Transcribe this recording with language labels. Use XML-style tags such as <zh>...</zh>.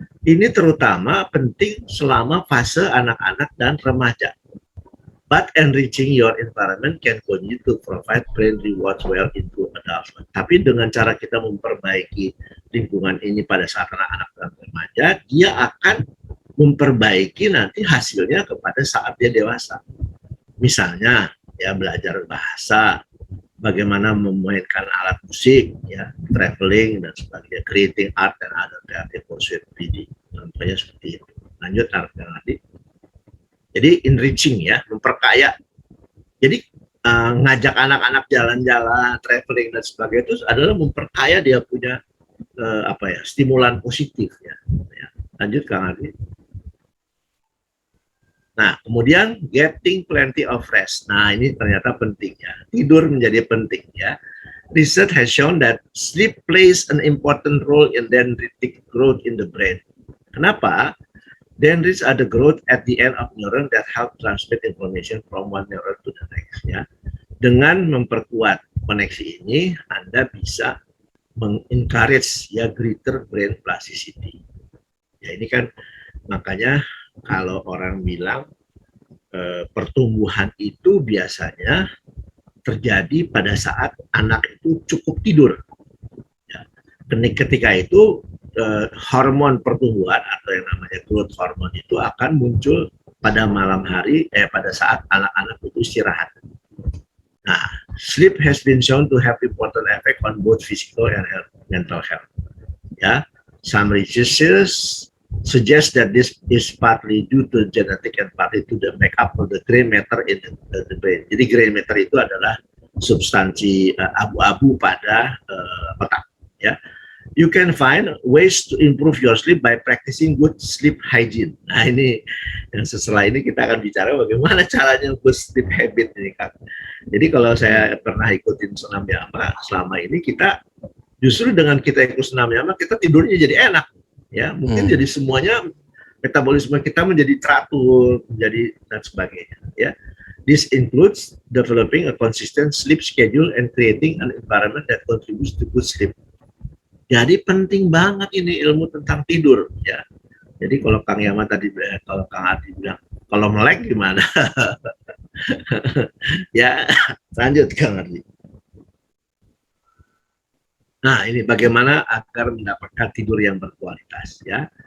<id>Ini terutama penting selama fase anak-anak dan remaja.</id> <en>But enriching your environment can continue to provide brain rewards well into adulthood.</en> <id>Tapi dengan cara kita memperbaiki lingkungan ini pada saat anak-anak dan remaja, dia akan memperbaiki nanti hasilnya kepada saat dia dewasa. Misalnya, ya belajar bahasa, bagaimana memainkan alat musik, ya traveling dan sebagainya,</id> <en>creating art and other creative pursuit</en> <id>PD. Contohnya seperti itu. Lanjut nanti. Jadi enriching ya, memperkaya. Jadi ngajak anak-anak jalan-jalan, traveling dan sebagainya itu adalah memperkaya dia punya stimulan positif ya. Lanjut Kang Adi. Nah, kemudian</id> <en>getting plenty of rest.</en> <id>Nah, ini ternyata penting ya. Tidur menjadi penting ya.</id> <en>Research has shown that sleep plays an important role in dendritic growth in the brain.</en> <id>Kenapa?</id> <en>Dendrites are the growth at the end of neuron that help transmit information from one neuron to the next.</en> <id>Ya. Dengan memperkuat koneksi ini, Anda bisa mengencourage ya</id> <en>greater brain plasticity.</en> <id>Ya ini kan makanya kalau orang bilang pertumbuhan itu biasanya terjadi pada saat anak itu cukup tidur. Ya. Ketika itu hormon pertumbuhan atau yang namanya growth hormone itu akan muncul pada malam hari pada saat anak-anak itu istirahat.</id> <en>Nah, sleep has been shown to have important effect on both physical and mental health. Ya, some researchers suggest that this is partly due to genetic and partly to the makeup of the gray matter in the brain.</en> <id>Jadi gray matter itu adalah substansi abu-abu pada otak. Ya.</id> <en>You can find ways to improve your sleep by practicing good sleep hygiene.</en> <id>Nah ini, yang setelah ini kita akan bicara bagaimana caranya</id> <en>good sleep habit</en> <id>ini Kak. Jadi kalau saya pernah ikutin senam yama, selama ini kita justru dengan kita ikut senam yama, kita tidurnya jadi enak. Ya, mungkin jadi semuanya metabolisme kita menjadi teratur, menjadi dan sebagainya.</id> <en>Ya, this includes developing a consistent sleep schedule and creating an environment that contributes to good sleep.</en> <id>Jadi penting banget ini ilmu tentang tidur ya. Jadi kalau Kang Yama tadi, kalau Kang Adi bilang, kalau melek gimana? Ya, lanjut Kang Adi. Nah, ini bagaimana agar mendapatkan tidur yang berkualitas ya.</id>